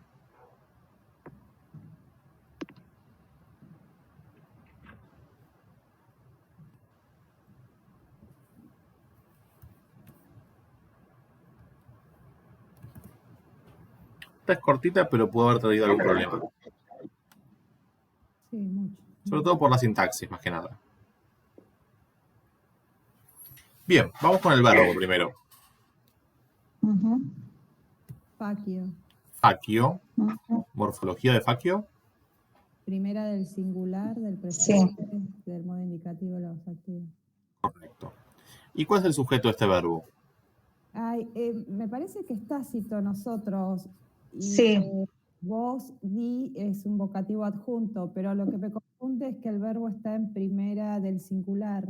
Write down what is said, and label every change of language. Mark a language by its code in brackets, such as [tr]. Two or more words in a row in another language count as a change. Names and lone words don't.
[es] Esta es cortita, pero pudo haber traído algún problema. Sí, mucho. Sobre todo por la sintaxis, más que nada. Bien, vamos con el verbo primero. Facio. Facio. Morfología de facio. Primera del singular, del presente, del modo indicativo, la activa. Correcto. ¿Y cuál es el sujeto de este verbo? Ay, me parece que es tácito nosotros. Y, Sí. vos, di, es un vocativo adjunto, pero lo que me confunde es que el verbo está en primera del singular.